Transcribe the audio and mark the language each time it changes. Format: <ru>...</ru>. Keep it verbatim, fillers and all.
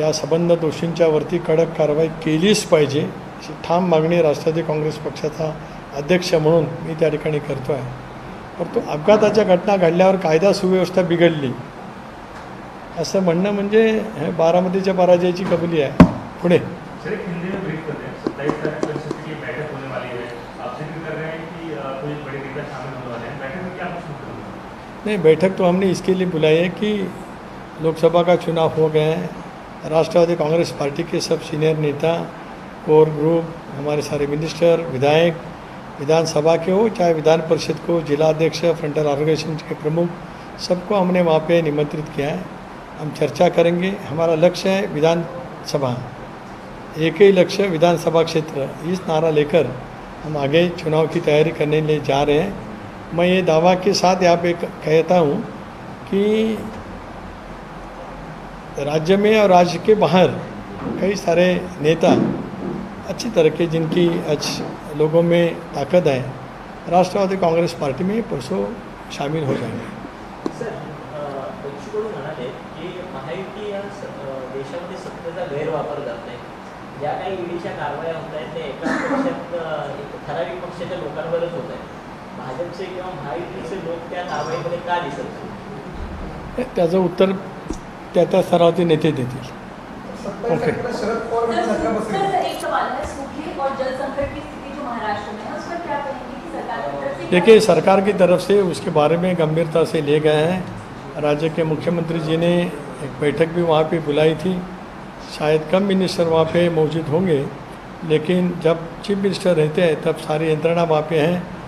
<mr>या संबंध दोषींच्या वरती कडक कारवाई केलीच पाहिजे अशी ठाम मागणी राष्ट्रवादी काँग्रेस पक्षाचा अध्यक्ष म्हणून मी त्या ठिकाणी करतो आहे. परंतु अपघाताच्या घटना घडल्यावर कायदा सुव्यवस्था बिघडली असं म्हणणं म्हणजे हे बारामतीच्या पराजयाची कबुली आहे. पुणे</mr> <hi>सर एक हिंदी में ब्रीफ कर दें, सत्ताईस तारीख को एनसीपी की बैठक होने वाली है, आप जिक्र कर रहे हैं कि अ, कोई बड़े नेता शामिल होने वाले हैं, बैठक में क्या मसला होगा? नहीं, बैठक तो हमने इसके लिए बुलाई है कि लोकसभा का चुनाव हो गए हैं, राष्ट्रवादी कांग्रेस पार्टी के सब सीनियर नेता, कोर ग्रुप, हमारे सारे मिनिस्टर, विधायक, विधानसभा के हो चाहे विधान परिषद को, जिलाध्यक्ष, फ्रंटल ऑर्गेनाइजेशन के प्रमुख, सबको हमने वहाँ पे निमंत्रित किया है. हम चर्चा करेंगे. हमारा लक्ष्य है विधानसभा, एक ही लक्ष्य विधानसभा क्षेत्र, इस नारा लेकर हम आगे चुनाव की तैयारी करने लिए जा रहे हैं. मैं ये दावा के साथ यहाँ पे कहता हूँ कि राज्य में और राज्य के बाहर कई सारे नेता अच्छी तरह के, जिनकी अच्छ लोगों में ताकत है, राष्ट्रवादी कांग्रेस पार्टी में परसों शामिल हो जाएंगे.</hi> <mr>सर बच्चूकडून म्हणाले की महायुती या स- अ, देशामध्ये सत्तेचा गैरवापर करत आहे. ज्या काही ईडीच्या कारवाया होत आहेत त्या एका पक्षात अ, एक ठराविक पक्षाच्या लोकांवरच होत आहेत. भाजपचे किंवा महायुतीचे लोक त्या कारवाईमध्ये का दिसत नाही? त्याचं उत्तर त्या त्या स्तरावरती नेते देतील. सत्ताईस तारखेला शरद पवार सर, यांनी धक्का सर, बसेल.</mr> <hi>एक सवाल है, सूखे और जल संकट की स्थिति जो महाराष्ट्र में है उस पर क्या कहेंगे कि सरकार की तरफ से क्या- देखिए, सरकार की तरफ से उसके बारे में गंभीरता से लिए गए हैं. राज्य के मुख्यमंत्री जी ने एक बैठक भी वहाँ पे बुलाई थी. शायद कम मिनिस्टर वहाँ पे मौजूद होंगे, लेकिन जब चीफ मिनिस्टर रहते हैं तब सारी यंत्रणा वहाँ पे हैं.</hi>